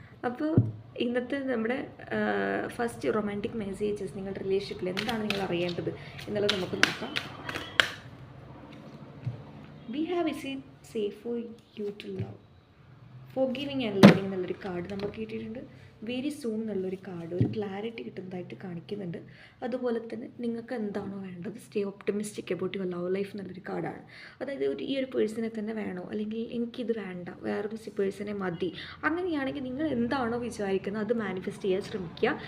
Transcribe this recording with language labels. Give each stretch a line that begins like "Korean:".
Malayalam: അപ്പോൾ ഇന്നത്തെ നമ്മുടെ ഫസ്റ്റ് റൊമാൻറ്റിക് മെസ്സേജസ് നിങ്ങളുടെ റിലേഷൻഷിപ്പിൽ എന്താണ് നിങ്ങൾ അറിയേണ്ടത് എന്നുള്ളത് നമുക്ക് നോക്കാം.
English: We have is it safe for you to love.
Malayalam: ഫോർഗിവിങ് and learning എന്നുള്ളൊരു കാർഡ് നമ്മൾ കേട്ടിട്ടുണ്ട്. വെരി സൂൺ എന്നുള്ളൊരു കാർഡ് ഒരു ക്ലാരിറ്റി കിട്ടുന്നതായിട്ട് കാണിക്കുന്നുണ്ട്. അതുപോലെ തന്നെ നിങ്ങൾക്ക് എന്താണോ വേണ്ടത്, stay optimistic about your love life എന്നുള്ളൊരു കാർഡാണ്. അതായത് ഈ ഒരു പേഴ്സണെ തന്നെ വേണോ, അല്ലെങ്കിൽ എനിക്കിത് വേണ്ട, വേറൊരു പേഴ്സണെ മതി, അങ്ങനെയാണെങ്കിൽ നിങ്ങൾ എന്താണോ വിചാരിക്കുന്നത് അത് മാനിഫെസ്റ്റ് ചെയ്യാൻ ശ്രമിക്കുക.